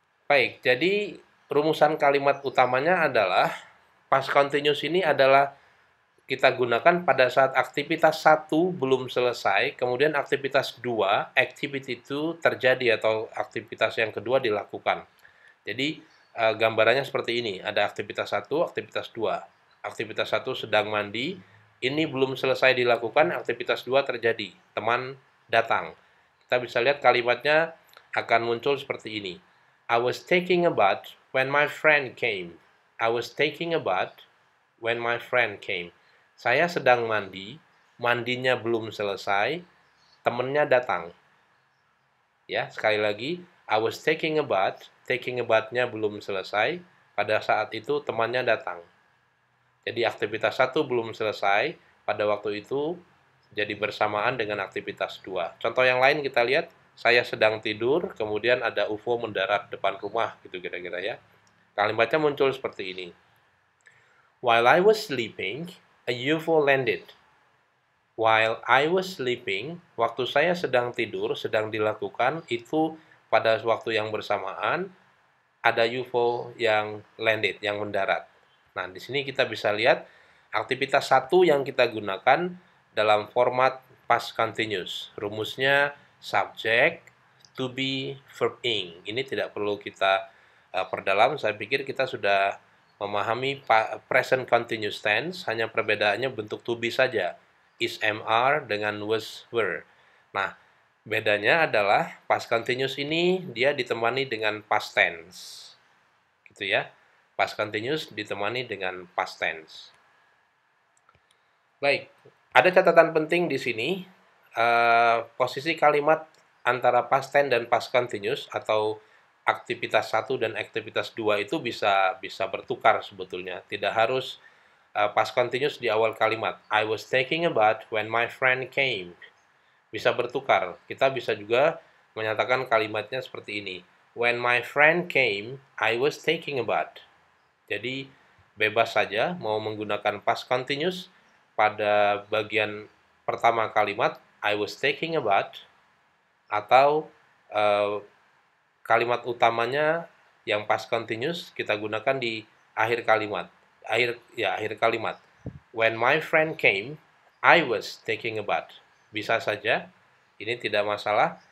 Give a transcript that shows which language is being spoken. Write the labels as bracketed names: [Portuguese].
[Indonesian] Baik, jadi rumusan kalimat utamanya adalah past continuous ini adalah kita gunakan pada saat aktivitas 1 belum selesai, kemudian aktivitas 2, activity 2 terjadi atau aktivitas yang kedua dilakukan. Jadi gambarannya seperti ini, ada aktivitas 1, aktivitas 2. Aktivitas 1 sedang mandi, ini belum selesai dilakukan, aktivitas 2 terjadi, teman datang. Kita bisa lihat kalimatnya akan muncul seperti ini. [English] I was taking a bath when my friend came. I was taking a bath when my friend came. [Indonesian] Saya sedang mandi, mandinya belum selesai, temennya datang. Ya, sekali lagi, [English] I was taking a bath- [Indonesian] nya belum selesai, pada saat itu temannya datang. Jadi aktivitas 1 belum selesai, pada waktu itu jadi bersamaan dengan aktivitas 2. Contoh yang lain kita lihat, saya sedang tidur, kemudian ada UFO mendarat depan rumah, gitu kira-kira ya. Kalimatnya muncul seperti ini. [English] While I was sleeping, a UFO landed. While I was sleeping, [Indonesian] waktu saya sedang tidur, sedang dilakukan, itu pada waktu yang bersamaan, ada UFO yang landed, yang mendarat. Nah, di sini kita bisa lihat aktivitas 1 yang kita gunakan dalam format past continuous. Rumusnya subject, to be, verb ing. Ini tidak perlu kita perdalam, saya pikir kita sudah memahami present continuous tense, hanya perbedaannya bentuk to be saja. Is, MR dengan was, were. Nah, bedanya adalah past continuous ini dia ditemani dengan past tense. Gitu ya. Past continuous ditemani dengan past tense. Baik, ada catatan penting di sini. Posisi kalimat antara past tense dan past continuous atau aktivitas 1 dan aktivitas 2 itu bisa bertukar sebetulnya. Tidak harus past continuous di awal kalimat. [English] I was taking a bath when my friend came. [Indonesian] Bisa bertukar. Kita bisa juga menyatakan kalimatnya seperti ini. [English] When my friend came, I was taking a bath. [Indonesian] Jadi bebas saja mau menggunakan past continuous pada bagian pertama kalimat [English] I was taking a bath [Indonesian] atau kalimat utamanya yang past continuous kita gunakan di akhir kalimat. Akhir kalimat. [English] When my friend came, I was taking a bath. [Indonesian] Bisa saja, ini tidak masalah.